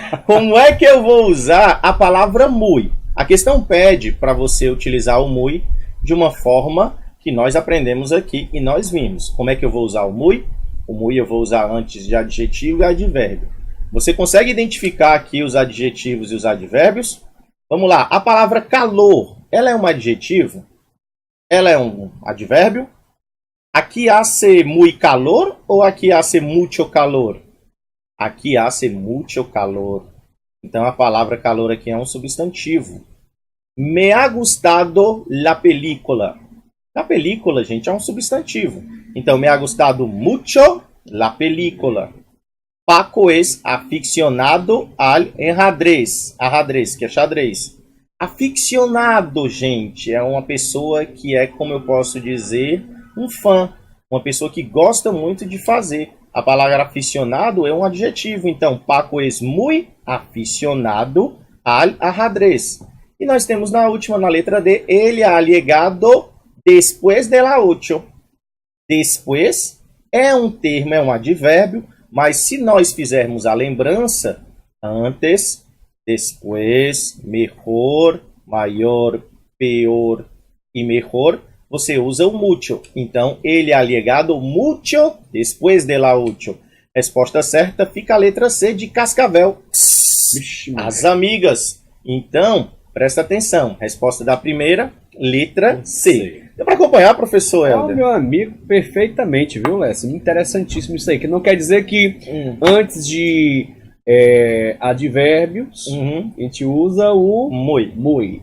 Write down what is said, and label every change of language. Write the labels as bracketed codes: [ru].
[pt] Como é que eu vou usar a palavra muy? A questão pede para você utilizar o muy de uma forma que nós aprendemos aqui e nós vimos. Como é que eu vou usar o muy? O muy eu vou usar antes de adjetivo e advérbio. Você consegue identificar aqui os adjetivos e os advérbios? Vamos lá. A palavra calor, ela é um adjetivo? Ela é um advérbio? [es] Aqui hace muy calor ou aqui hace mucho calor? Aqui hace mucho calor. [pt] Então a palavra calor aqui é um substantivo. [es] Me ha gustado la película. La película, [pt] gente, é um substantivo. [es] Então, me ha gustado mucho la película. Paco es aficionado al ajedrez. [pt] Ajedrez, que é xadrez. Aficionado, gente, é uma pessoa que é, como eu posso dizer, um fã. Uma pessoa que gosta muito de fazer. A palavra aficionado é um adjetivo. [es] Então, Paco es muy aficionado al ajedrez. [pt] E nós temos na última, na letra D, [es] ele ha llegado después de la 8. [pt] Después é um termo, é um advérbio, mas se nós fizermos a lembrança, antes, después, mejor, maior, peor, e mejor, você usa o mucho. [es] Então, ele ha llegado mucho después de la ocho. [pt] Resposta certa fica a letra C de Cascavel. Vixe, As amigas. Então, presta atenção. Resposta da primeira, letra C. Deu para acompanhar, professor Helder? Meu amigo, perfeitamente, viu, Lécio? Interessantíssimo isso aí. Que não quer dizer que antes de advérbios, a gente usa o muy.